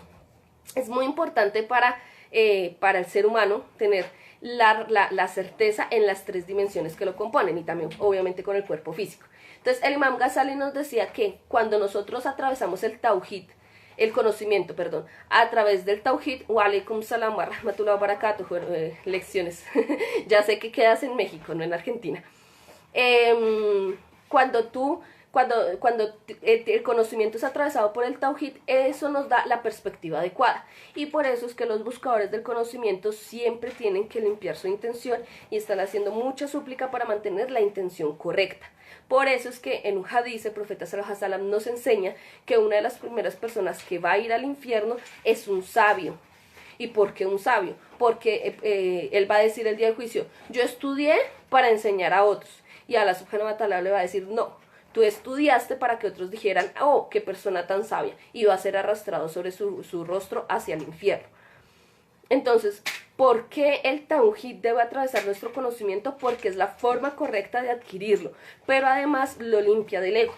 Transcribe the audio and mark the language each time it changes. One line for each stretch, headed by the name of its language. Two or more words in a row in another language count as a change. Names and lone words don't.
Spanish: Es muy importante para el ser humano tener la certeza en las 3 dimensiones que lo componen y también, obviamente, con el cuerpo físico. Entonces, el Imam Ghazali nos decía que cuando nosotros atravesamos el conocimiento, a través del tawhid,
Arabic: وعليكم السلام ورحمة الله وبركاته,
Spanish: lecciones, ya sé que quedas en México, no en Argentina. Cuando el conocimiento es atravesado por el tawhid, eso nos da la perspectiva adecuada. Y por eso es que los buscadores del conocimiento siempre tienen que limpiar su intención y están haciendo mucha súplica para mantener la intención correcta. Por eso es que en un hadith el profeta
Arabic: صلى الله عليه وسلم
Spanish: nos enseña que una de las primeras personas que va a ir al infierno es un sabio. ¿Y por qué un sabio? Porque él va a decir el día del juicio, yo estudié para enseñar a otros. Y
Arabic: الله سبحانه وتعالى
Spanish: le va a decir, no, tú estudiaste para que otros dijeran, oh, qué persona tan sabia, y va a ser arrastrado sobre su rostro hacia el infierno. Entonces, ¿por qué el tawhid debe atravesar nuestro conocimiento? Porque es la forma correcta de adquirirlo, pero además lo limpia del ego.